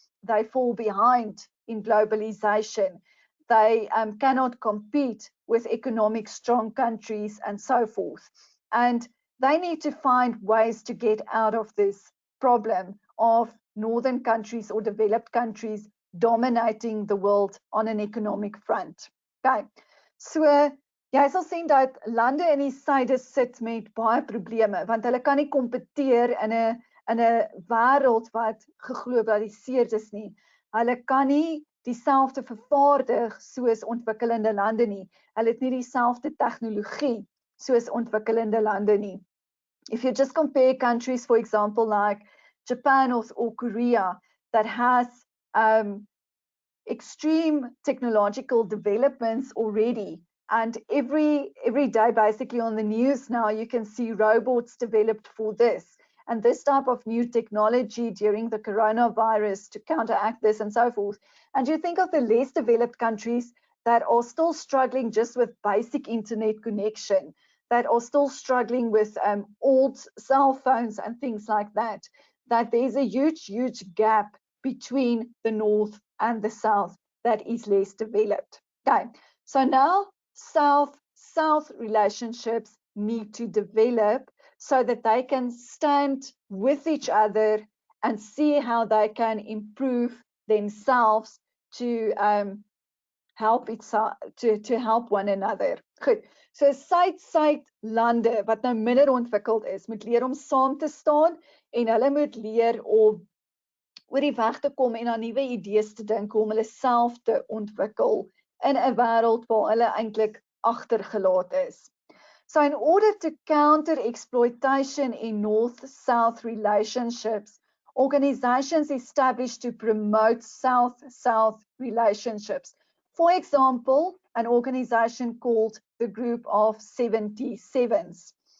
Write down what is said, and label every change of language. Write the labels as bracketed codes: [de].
[en] They fall behind in globalization. They cannot compete with economic strong countries and so forth. And they need to find ways to get out of this problem of northern countries or developed countries dominating the world on an economic front. [af] Okay, so jy sal sien dat lande in die suide sit met baie probleme want hulle kan nie kompeteer in 'n wêreld wat geglobaliseerd is nie. Hulle kan nie dieselfde vervaardig soos ontwikkelende lande nie. Hulle het nie dieselfde tegnologie soos ontwikkelende lande nie. [en] If you just compare countries, for example, like Japan or Korea, that has extreme technological developments already, and every day basically on the news now you can see robots developed for this and this type of new technology during the coronavirus to counteract this and so forth. And you think of the less developed countries that are still struggling just with basic internet connection, that are still struggling with old cell phones and things like that, that there's a huge gap between the north and the south that is less developed. Okay, so now south-south relationships need to develop so that they can stand with each other and see how they can improve themselves to help one another. [af] Goed, so suid-suid lande wat nou minder ontwikkeld is, moet leer om saam te staan en hulle moet leer om oor die weg te kom en aan nuwe idees te dink om hulle self te ontwikkel in 'n wêreld waar hulle eintlik agtergelaat is. [en] So in order to counter exploitation in north-south relationships, organizations established to promote south-south relationships. For example, an organization called the Group of 77s.